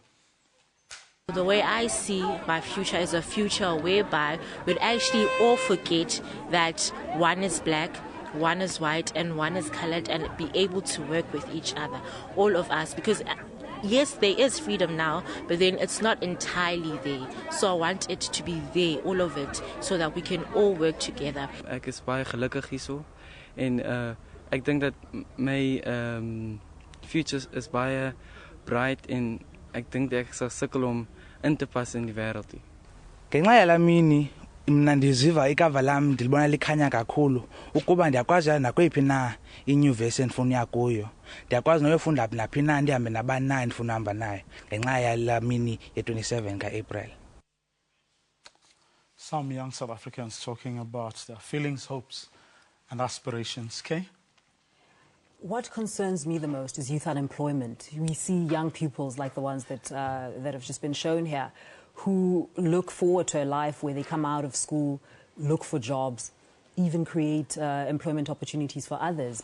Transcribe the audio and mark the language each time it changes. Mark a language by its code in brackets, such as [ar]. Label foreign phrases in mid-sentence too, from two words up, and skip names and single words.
[en] The way I see my future is a future whereby we'd actually all forget that one is black, one is white, and one is colored, and be able to work with each other, all of us, because yes, there is freedom now, but then it's not entirely there. So I want it to be there, all of it, so that we can all work together. [af] Ek is baie gelukkig hierso en ek dink dat my future is baie bright en ek dink ek sal sukkel om in te pas in die wêreld hier. [xh] Ngenxa yala mini mina ndiziva ikava lam ndilibona likhanya kakhulu ukuba ndiyakwazi nakweyiphi na inyuvesi endifuna kuyo. Ndiyakwazi noyofunda naphi na ndihambe nabani na endifuna uhamba naye ngenxa yala mini ye-27 ka-April. [en] Some young South Africans talking about their feelings, hopes and aspirations. Okay? What concerns me the most is youth unemployment. We see young pupils like the ones that have just been shown here, who look forward to a life where they come out of school, look for jobs, even create employment opportunities for others.